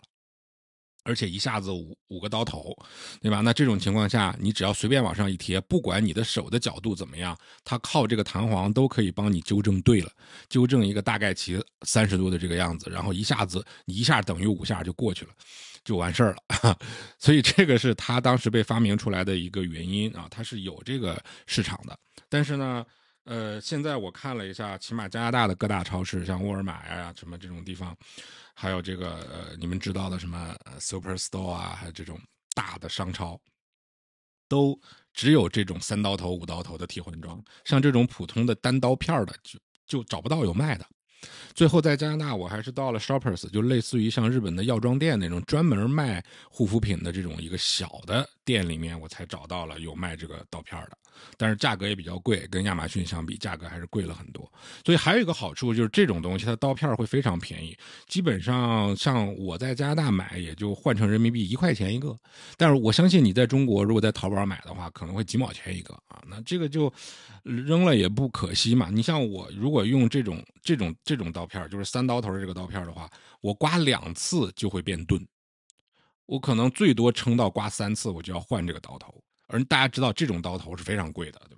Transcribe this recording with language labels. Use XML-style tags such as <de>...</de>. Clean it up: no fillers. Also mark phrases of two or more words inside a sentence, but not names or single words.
<zh>而且一下子五個刀頭，對吧？那這種情況下，你只要隨便往上一貼，不管你的手的角度怎麼樣，它靠這個彈簧都可以幫你糾正對了，糾正一個大概其30度的這個樣子，然後一下等於5下就過去了，就完事兒了。所以這個是它當時被發明出來的一個原因啊，它是有這個市場的。但是呢，現在我看了一下，起碼加拿大的各大超市，像沃爾瑪呀什么這種地方，還有這個你們知道的什麼 Superstore 啊，還有這種大的商超，都只有這種3刀頭、5刀頭的替換裝，像這種普通的單刀片的就找不到有賣的。最後在加拿大，我還是到了 Shoppers，就類似於像日本的藥妝店那種專門賣護膚品的這種一個小的店裡面，我才找到了有賣這個刀片的，但是價格也比较貴，跟亞馬遜相比，價格還是貴了很多。所以還有一個好處就是這種東西它刀片會非常便宜，基本上像我在加拿大買也就換成人民幣1塊錢一個，但是我相信你在中國如果在淘寶買的話，可能會幾毛錢一個啊，那這個就扔了也不可惜嘛。你像我如果用這种刀片，就是3刀头的這個刀片的話，我刮2次就會變钝，我可能最多撐到刮3次我就要換這個刀頭，而大家知道這種刀頭是非常貴的，對吧？</zh>